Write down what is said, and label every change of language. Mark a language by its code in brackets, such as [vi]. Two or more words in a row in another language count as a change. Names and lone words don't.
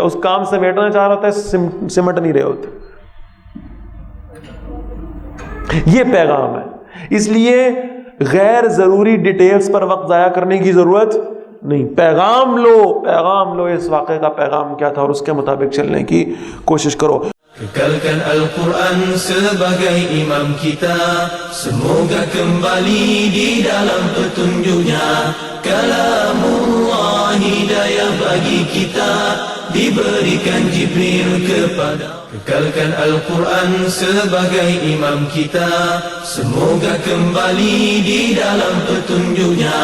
[ur] اس کام سمیٹنا چاہ رہا ہوتا ہے، سمٹ نہیں رہے ہوتے۔ یہ پیغام ہے، اس لیے غیر ضروری ڈیٹیلز پر وقت ضائع کرنے کی ضرورت نہیں، پیغام لو اس واقعے کا پیغام کیا تھا اور اس کے مطابق چلنے کی کوشش کرو۔ [ms] Kekalkan Al-Quran sebagai imam kita, semoga kembali di dalam petunjuknya. Kalamullah hidayah bagi kita, diberikan Jibril kepada. Kekalkan Al-Quran sebagai imam kita, semoga kembali di dalam petunjuknya.